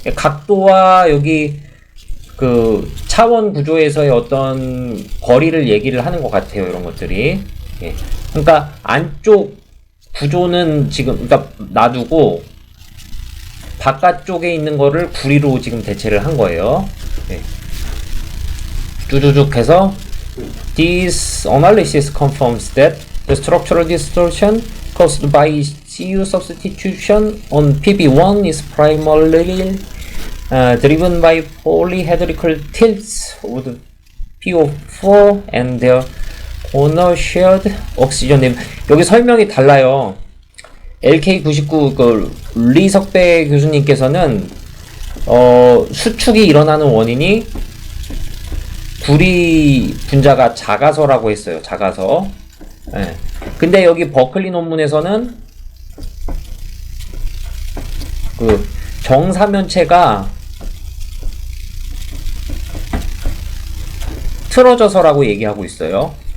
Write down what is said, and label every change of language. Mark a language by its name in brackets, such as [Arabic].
[Korean] 각도와 여기 그 차원 구조에서의 어떤 거리를 얘기를 하는 것 같아요. 이런 것들이. 예. 그러니까 안쪽 구조는 지금 그러니까 놔두고 바깥쪽에 있는 거를 구리로 지금 대체를 한 거예요. 예. 쭈쭈쭉 해서 [English] This analysis confirms that the structural distortion caused by CU substitution on PB1 is primarily driven by polyhedrical tilts of the PO4 and their corner shared oxygen. [Korean] 여기 설명이 달라요. LK99 그 리석배 교수님께서는 수축이 일어나는 원인이 구리 분자가 작아서라고 했어요. 작아서. 예. 근데 여기 버클리 논문에서는 그 정사면체가 틀어져서라고 얘기하고 있어요.